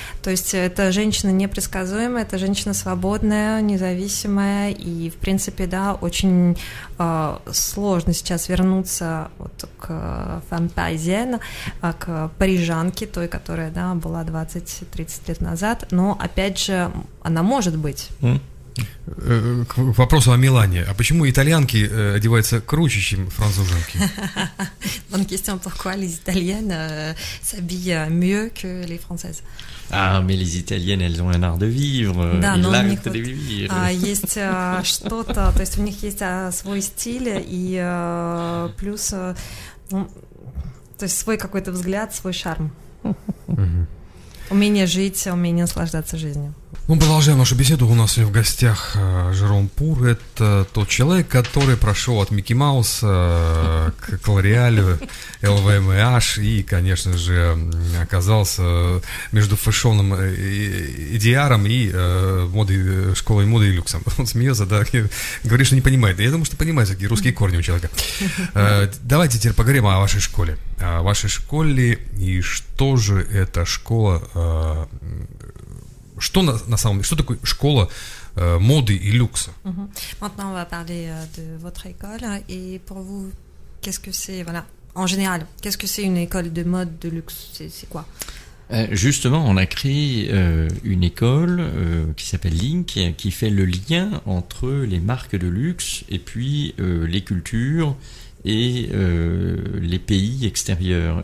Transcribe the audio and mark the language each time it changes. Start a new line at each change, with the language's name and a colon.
Russian: То есть это женщина непредсказуемая, это женщина свободная, независимая, и, в принципе, да, очень сложно сейчас вернуться вот к
French: femme parisienne,
Russian: к парижанке, той, которая, да, была 20-30 лет назад, но, опять же, она может быть. К вопросу о Милане. А почему итальянки одеваются круче, чем француженки?
French: Bonne question. Pourquoi les Italiennes s'habillent mieux que les Françaises? Ah, mais les Italiennes, elles ont un art de vivre.
Russian: Да, но у них
French: de vivre.
Russian: Есть что-то, то есть у них есть свой стиль и плюс, ну, то есть свой какой-то взгляд, свой шарм. Умение жить, умение наслаждаться жизнью. Мы продолжаем нашу беседу. У нас сегодня в гостях Жером Пур. Это тот человек, который прошел от Микки Мауса к Лореалю, LVMH и, конечно же, оказался между фэшоном EDR и школой моды и люксом. Он смеется, да, говорит, что не понимает. Я думаю, что понимает, какие русские корни у человека. Давайте теперь поговорим о вашей школе. О вашей школе и что же эта школа... Что на самом деле, что такое школа моды и люкса?
French: Maintenant, on va parler de votre école. Et pour vous, qu'est-ce que c'est, voilà, en général, qu'est-ce que c'est une école de mode, de luxe? C'est quoi? Justement, on a créé une école qui s'appelle Link, qui fait le lien entre les marques de luxe et puis les cultures et les pays extérieurs.